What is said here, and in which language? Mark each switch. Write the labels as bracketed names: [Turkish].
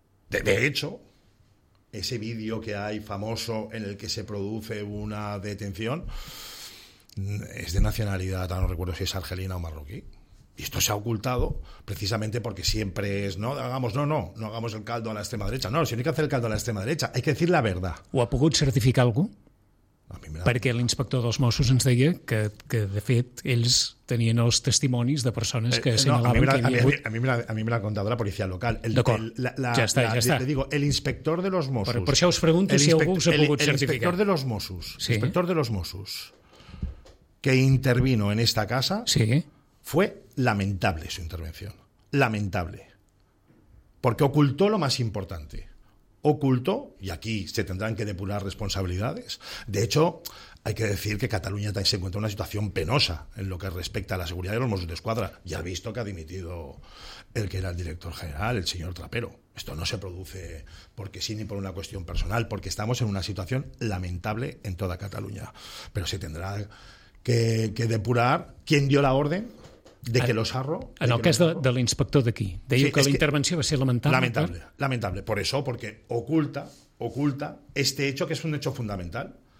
[Spanish] De hecho, ese vídeo que hay famoso en el que se produce una detención es de nacionalidad, no recuerdo si es argelina o marroquí. Y esto se ha ocultado precisamente porque siempre es no hagamos el caldo a la extrema derecha. No, si no hay que hacer el caldo a la extrema derecha, hay que decir la verdad. [Catalan] ¿Ho ha pogut certificar algú? Perquè l'inspector dels Mossos ens deia que de fet ells tenien els testimonis de persones que assenyalaven que hi havia hagut... A mi me l'ha contat la policia local. Ja està. [Spanish] Le digo, el inspector de los Mossos... [Catalan] Per això us pregunto si algú us ha pogut certificar. [Spanish] El inspector de los Mossos, sí? Inspector de los Mossos, que intervino en esta casa, sí? Fue lamentable su intervención. Lamentable. Porque ocultó lo más importante. Oculto, y aquí se tendrán que depurar responsabilidades. De hecho, hay que decir que Cataluña se encuentra en una situación penosa en lo que respecta a la seguridad de los Mossos de Escuadra. Ya ha visto que ha dimitido el que era el director general, el señor Trapero. Esto no se produce porque sí ni por una cuestión personal, porque estamos en una situación lamentable en toda Cataluña. Pero se tendrá que depurar quién dio la orden de que los arro... [Catalan] En el cas de l'inspector d'aquí. Deia que la intervenció va ser lamentable. [Spanish] Lamentable. Por eso, porque oculta este hecho, que es un hecho fundamental.